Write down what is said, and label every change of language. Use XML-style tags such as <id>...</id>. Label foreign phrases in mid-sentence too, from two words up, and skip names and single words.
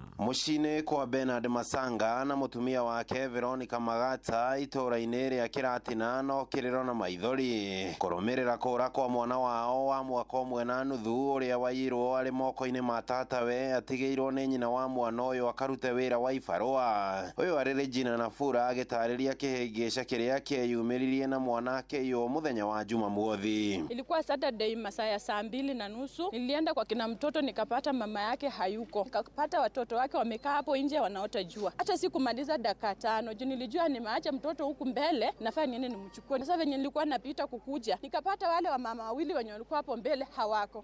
<ki>Mũciĩ-inĩ kwa Bernard Masanga na mũtumia wake Veronica Magata itũũra-inĩ rĩa Kĩratina no kĩrĩro na maithori kũrũmĩrĩra kũra kwa mwana wao wa mwaka ũmwe na nuthu ũrĩa waiyirwo arĩ moko-inĩ ma tatawe atigĩirwo nĩ nyina wa mwana ũyũ akarute wĩra wa ibarũa. Ũyũ arĩ Regina Nafura agĩtarĩria kĩhĩngĩca kĩrĩa kĩeyumĩririe na mwana akĩiywo mũthenya wa Jumamothi.</ki> <sw>Ilikuwa Saturday masaa ya 2:30. Nilienda kwa kina mtoto nikapata mama yake hayuko. Nikapata watoto wake wamekaa hapo nje wanaota jua. Hata sikumaliza dakika 5. Juu nilijua nimeacha mtoto huku mbele, nafaa niende nimchukue. Sasa venye nilikuwa napita kukuja, nikapata wale wa mama wawili wenye walikuwa hapo mbele hawako.</sw>